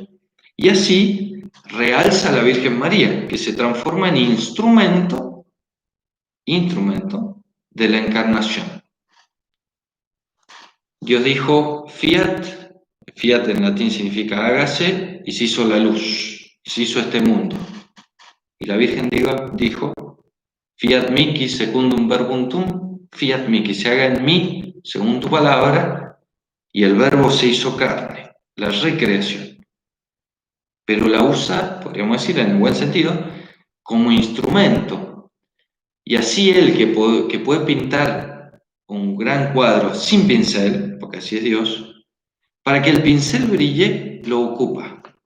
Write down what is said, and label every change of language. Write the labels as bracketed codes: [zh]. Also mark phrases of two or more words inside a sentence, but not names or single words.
[es] Y así realza a la Virgen María, que se transforma en instrumento de la encarnación. Dios dijo, fiat en latín significa hágase, y se hizo la luz, y se hizo este mundo. Y la Virgen dijo, [la] fiat mihi secundum verbum tuum, fiat mihi, [es] se haga en mí según tu palabra, y el Verbo se hizo carne, la recreación. Pero la usa, podríamos decir en el buen sentido, como instrumento. Y así él que puede pintar un gran cuadro sin pincel, porque así es Dios, para que el pincel brille, lo ocupa.